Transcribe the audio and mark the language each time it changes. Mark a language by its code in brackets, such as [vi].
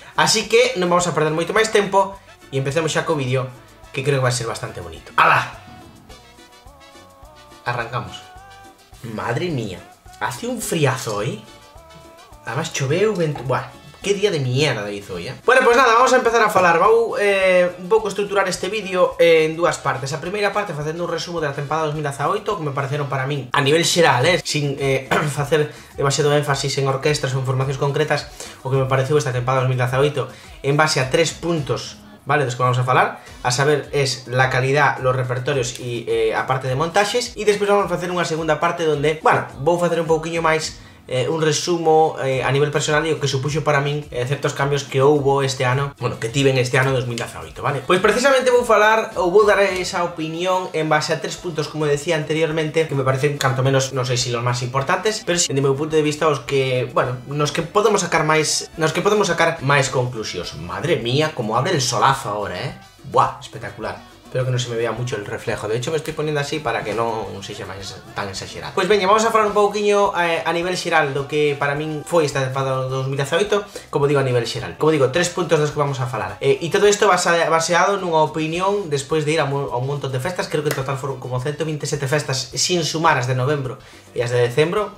[gl] Así que non vamos a perder moito máis tempo e empecemos xa co vídeo, que creo que vai ser bastante bonito. ¡Hala! Arrancamos. [es] Madre mía, hace un friazo hoy. Además [gl] choveu, vento... [es] Buah, qué día de mierda hizo hoy, Bueno, pues nada, vamos a empezar a falar. [gl] Vou un pouco estruturar este vídeo en dúas partes. A primeira parte facendo un resumo da tempada 2018, que me pareceron para min a nivel xeral, sin facer demasiado énfasis en orquestras ou en formacións concretas, o que me pareceu esta tempada 2018 en base a 3 puntos, vale, dos que vamos a falar, a saber, [es] es la calidad, los repertorios [gl] e a parte de montaxes, e despois vamos a facer unha segunda parte donde, bueno, vou facer un pouquiño máis un resumo a nivel personal e o que supuxo para min certos cambios que houbo este ano, bueno, que tiven este ano 2018, vale? Pois precisamente vou falar, ou vou dar esa opinión en base a 3 puntos, como decía anteriormente, que me parecen canto menos, non sei se los máis importantes, pero si, de meu punto de vista, os que, bueno, nos que podemos sacar máis conclusións. [es] Madre mía, como abre el solazo ahora, Buah, espectacular. Espero que non se me vea mucho el reflejo. De hecho me estoy poniendo así para [gl] que non sexa máis tan exagerado. Pois veña, vamos a falar un pouquiño a nivel xeral do que para min foi esta tempada 2018. Como digo, a nivel xeral. Como digo, 3 puntos dos que vamos a falar. E todo isto baseado nunha opinión despois de ir a un montón de festas. Creo que en total foron como 127 festas sin sumar as de novembro e as de decembro.